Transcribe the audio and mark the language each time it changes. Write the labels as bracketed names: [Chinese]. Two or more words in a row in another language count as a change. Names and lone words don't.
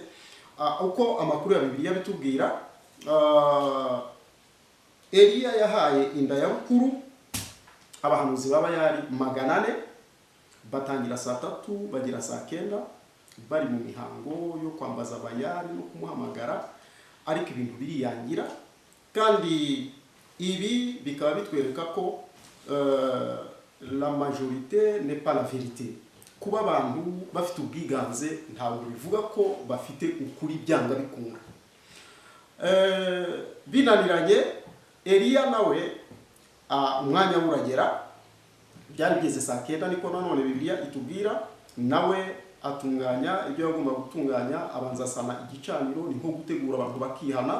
[Kinyarwanda] Uko amakuru ya Bibiliya bitubwira, Eliya yahaye inda ya bukuru abahanuzi b'Abayali 400, batangira saa 3 bagira saa 9, bari mu mihango yo kwambaza Bayali no kumuhamagara, ariko ibintu biriyangira. Kandi ibi bikaba bitwereka ko [French] la majorité n'est pas la vérité. [Kinyarwanda] Kuba abantu bafite ubwiganze ntabwo bivuga ko bafite ukuri byanga bikunda. Binaniranye Eliya nawe umwanya uragera, byari bigeze saa 9 niko nanone Bibiliya itubwira, nawe atunganya ibyo yagomba gutunganya, abanza asana igicaniro, ni nko gutegura abantu bakihana.